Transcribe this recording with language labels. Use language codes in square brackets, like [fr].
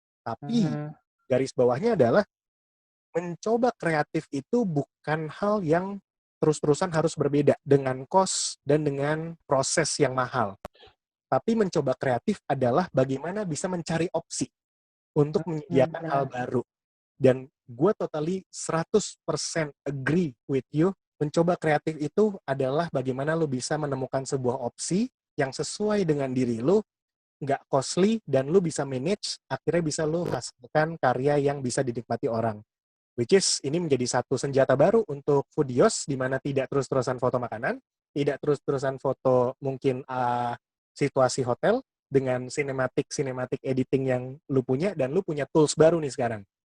[id] Tapi garis bawahnya adalah mencoba kreatif itu bukan hal yang terus-terusan harus berbeda dengan cost dan dengan proses yang mahal. Tapi mencoba kreatif adalah bagaimana bisa mencari opsi untuk menyediakan hal baru. Dan gue [en] totally 100% agree with you. [id] Mencoba kreatif itu adalah bagaimana lu bisa menemukan sebuah opsi yang sesuai dengan diri lu, nggak costly, dan lu bisa manage, akhirnya bisa lu hasilkan karya yang bisa dinikmati orang. [en] Which is, [id] ini menjadi satu senjata baru untuk foodios, di mana tidak terus-terusan foto makanan, tidak terus-terusan foto mungkin situasi hotel, dengan cinematic editing yang lu punya, dan lu punya tools baru nih sekarang.